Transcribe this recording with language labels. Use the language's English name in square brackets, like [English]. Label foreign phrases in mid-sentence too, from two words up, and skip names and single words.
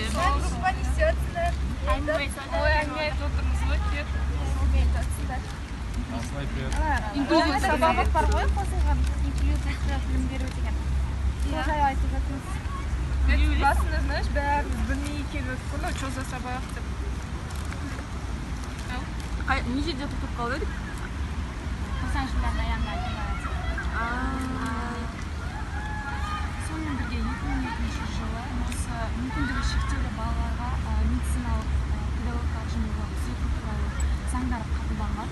[Kazakh] группа несетсіңдер. Ой, әңгіме айтып отырмыз ғой, кет. [Russian] Аслай, привет. [Kazakh] Сабақ бар ғой, қосылған инклюзивті білім беру деген. Сол жайлы айтып жатырмыз. Басында, знаешь, бәріміз білмей келіп өттік, [Russian] ну, что за [Kazakh] сабақ деп. Не жерде тұрып қалды едік? 90 жылдардың аяғында сонымен бірге 2002 жылы осы мүмкіндігі шектеулі балаларға медициналық, педагогикалық және түзету туралы заңдар қабылданған.